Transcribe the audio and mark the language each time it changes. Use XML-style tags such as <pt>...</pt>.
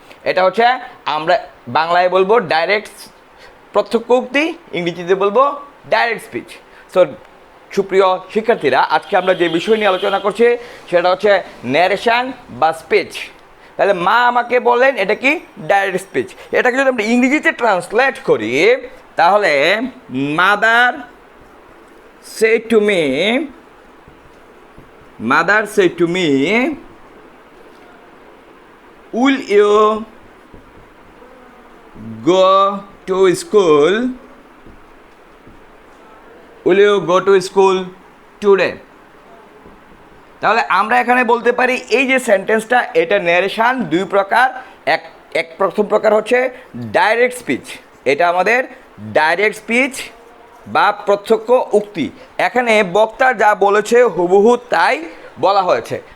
<bn>এটা হচ্ছে আমরা বাংলায় বলবো ডাইরেক্ট প্রত্যক্ষ উক্তি, ইংরেজিতে বলবো ডাইরেক্ট স্পিচ। সো সুপ্রিয় শিক্ষার্থীরা, আজকে আমরা যে বিষয় নিয়ে আলোচনা করছি সেটা হচ্ছে ন্যারেশন বা স্পিচ। তাহলে মা আমাকে বললেন, এটা কি ডাইরেক্ট স্পিচ। এটাকে যদি আমরা ইংরেজিতে ট্রান্সলেট করি তাহলে</bn> <en>Mother said to me, mother said to me, will you go to school? Will you go to school today?</en> <bn>তাহলে আমরা এখানে বলতে পারি এই যে সেন্টেন্সটা, এটা ন্যারেশন দুই প্রকার। এক প্রথম প্রকার হচ্ছে ডাইরেক্ট স্পিচ। এটা আমাদের ডাইরেক্ট স্পিচ বা প্রত্যক্ষ উক্তি। এখানে বক্তা যা বলেছে হুবহু তাই বলা হয়েছে।</bn>